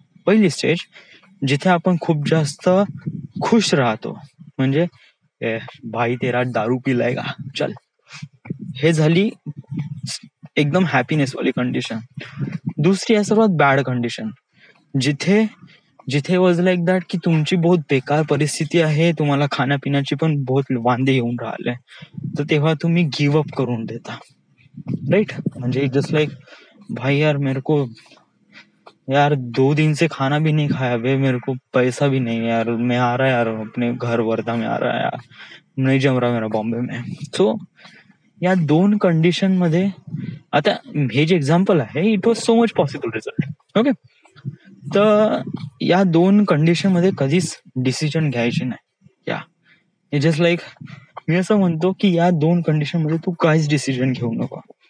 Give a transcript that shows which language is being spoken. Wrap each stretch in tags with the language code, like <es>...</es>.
<mr>पहिली स्टेज जिथे आपण खूप जास्त खुश राहतो, म्हणजे</mr> <hi>भाई तेरा दारू पिलाय का चल,</hi> <mr>हे झाली एकदम हॅपीनेस वाली कंडिशन. दुसरी आहे सर्वात बॅड कंडिशन, जिथे जिथे</mr> <en>was like that</en> <mr>की तुमची बहुत बेकार परिस्थिती आहे, तुम्हाला खाण्यापिण्याची पण बहुत वांदे येऊन राहिले, तर तेव्हा तुम्ही गिव्ह अप करून देता.</mr> <hi>राइट, म्हणजे जस्ट लाइक भाई यार मेरे को यार 2 दिन से खाना भी नहीं खाया बे, मेरे को पैसा भी नहीं यार, मैं आ रहा यार अपने घर वर्धा में आ रहा है यार, नहीं जम रहा मेरा बॉम्बे में.</hi> <mr>सो या 2 कंडिशन मध्ये, आता हे जे एक्झाम्पल आहे</mr> <en>It was so much possible result.</en> <mr>Okay, तर या 2 कंडिशन मध्ये कधीच डिसिजन घ्यायचे नाही. या जस्ट लाईक मी असं म्हणतो की या 2 कंडिशन मध्ये तू काहीच डिसिजन घेऊ नको.</mr>